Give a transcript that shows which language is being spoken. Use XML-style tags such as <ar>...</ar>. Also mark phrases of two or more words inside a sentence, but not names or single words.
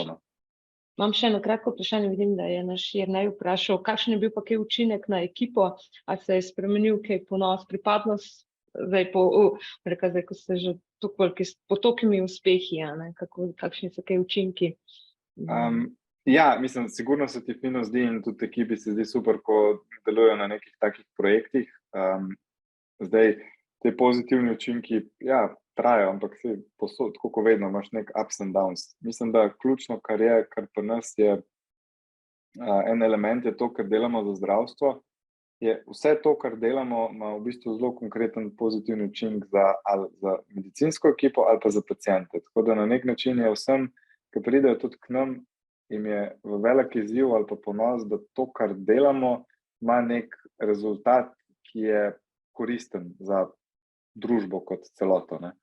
<sl>Imam še eno kratko vprašanje, vidim, da je naš Jernej vprašal, kakšen je bil pa kaj učinek na ekipo, a se je spremenil kaj ponos, pripadnost, zdaj, ko ste že po tolikimi uspehi, kakšni so kaj učinki? Ja, mislim, sigurno se ti fino zdi in tudi ekipi se zdi super, ko delujejo na nekih takih projektih. Zdaj, te pozitivni učinki, ja, trajajo, ampak se posod, tako kot vedno, imaš nek</sl> <en>ups and downs.</en> <sl>Mislim, da ključno, kar pri nas je, en element je to, kar delamo za zdravstvo, je vse to, kar delamo, ima v bistvu zelo konkreten pozitivni učinek ali za medicinsko ekipo ali pa za paciente. Tako da na nek način je vsem, ki pridejo tudi k nam, jim je v velik izziv ali pa ponos, da to, kar delamo, ima nek rezultat, ki je koristen za družbo kot celoto, ne.</sl>